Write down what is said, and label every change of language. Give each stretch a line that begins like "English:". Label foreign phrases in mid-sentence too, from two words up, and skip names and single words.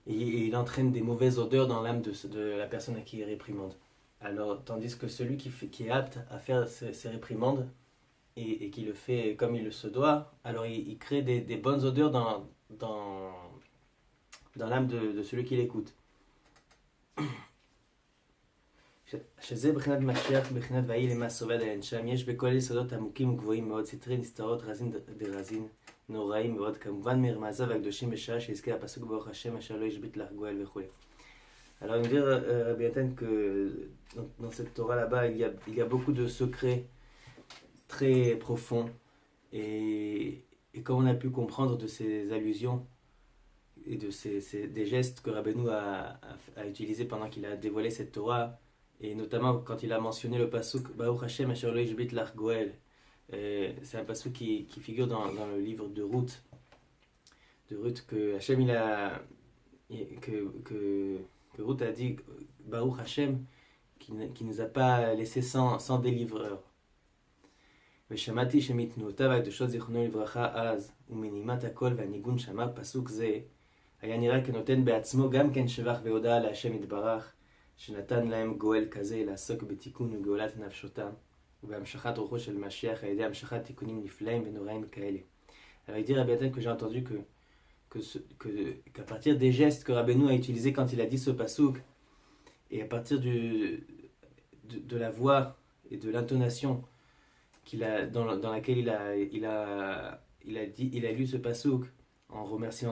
French: et il entraîne des mauvaises odeurs dans l'âme de la personne à qui il réprimande. Alors, tandis que celui qui est apte à faire ces réprimandes et qui le fait comme il se doit, alors il crée des bonnes odeurs dans l'âme de celui qui l'écoute.
Hebrew: שזה בחינת משיח, בחינת ויהי למה סובד האין שם, יש בכל יסודות עמוקים וגבוהים מאוד, סתרי נסתרות, רזין דרזין, נוראים מאוד, כמובן מרמזיו הקדושים בשעה שיזכה הפסוק ברוך השם אשר לא ישבית לך גואל וכו'.
French: Alors il me dit Rabbi Nathan que dans cette Torah là-bas il y a beaucoup de secrets très profonds et comme on a pu comprendre de ces allusions et des gestes que Rabbeinu a utilisés pendant qu'il a dévoilé cette Torah, et notamment quand il a mentionné le pasuk
Hebrew: ברוך השם אשר לא ישבית לך גואל,
French: c'est un pasuk qui figure dans le livre de Ruth, que Hashem que Ruth a dit
Hebrew: ברוך השם
French: qui nous a pas laissé sans délivreur.
Hebrew: ושמעתי שמתנועותיו הקדושות זיכרונו לברכה אז ומנימת הקול והניגון שאמר פסוק זה היה נראה כנותן בעצמו גם כן שבח והודאה להשם יתברך שנתן להם גואל כזה לעסוק בתיקון וגאולת נפשותם ובהמשכת רוחו של משיח על ידי המשכת תיקונים נפלאים ונוראים כאלה.
French: Alors il dit Rabbi Nathan que j'ai entendu qu'à partir des gestes que Rabbeinu a utilisés quand il a dit ce pasuk et à partir de la voix et de l'intonation dans laquelle il a lu ce pasuk en remerciant